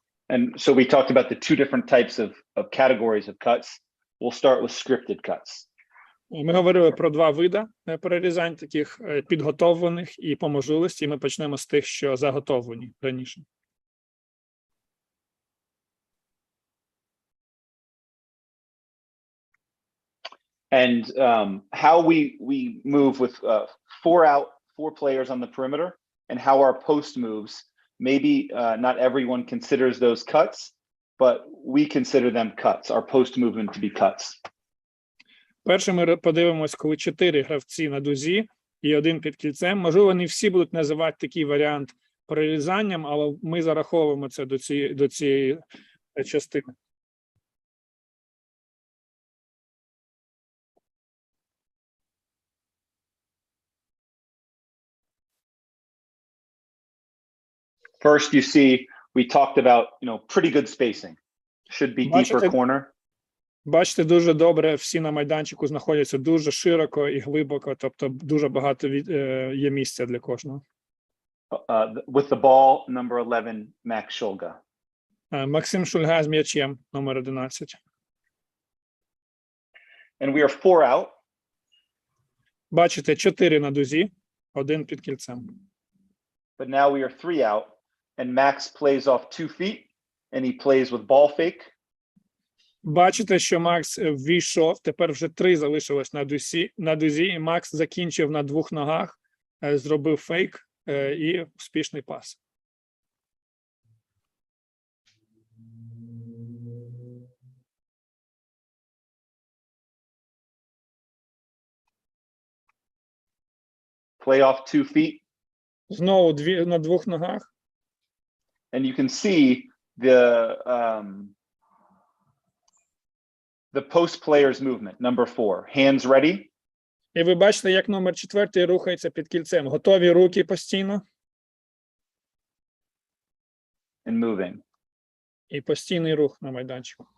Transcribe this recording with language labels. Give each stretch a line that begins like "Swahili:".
English: And so we talked about the 2 different types of categories of cuts. We'll start with scripted cuts.
Ukrainian: Ми говорили про 2 види перерізань, таких підготовлених і по можливості. Ми почнемо з тих, що заготовлені раніше.
English: And how we move with 4 players on the perimeter, and how our post moves. Maybe not everyone considers those cuts, but we consider them cuts, our post movement to be cuts.
Ukrainian: Перше ми подивимось, коли 4 гравці на дузі і 1 під кільцем. Можливо, не всі будуть називати такий варіант перерізанням, але ми зараховуємо це до цієї частини.
English: First, you see, we talked about, pretty good spacing. Should be deeper corner.
Ukrainian: Бачите, дуже добре, всі на майданчику знаходяться дуже широко і глибоко, тобто дуже багато є місця для кожного.
English: With the ball, number 11, Max Shulga.
Ukrainian: Максим Шульга з м'ячем, номер 11.
English: And we are 4 out.
Ukrainian: Бачите, 4 на дузі, 1 під кільцем.
English: But now we are 3 out, and Max plays off 2 feet, and he plays with ball fake.
Ukrainian: Бачите, що Макс ввійшов, тепер вже 3 залишилось на дузі, і Макс закінчив на 2 ногах, зробив фейк і успішний пас.
English: Play off 2 feet.
Ukrainian: Знову на 2 ногах.
English: And you can see the post player's movement, number 4. Hands ready.
Ukrainian: І ви бачите, як номер 4 рухається під кільцем. Готові руки постійно.
English: And moving.
Ukrainian: І постійний рух на майданчику.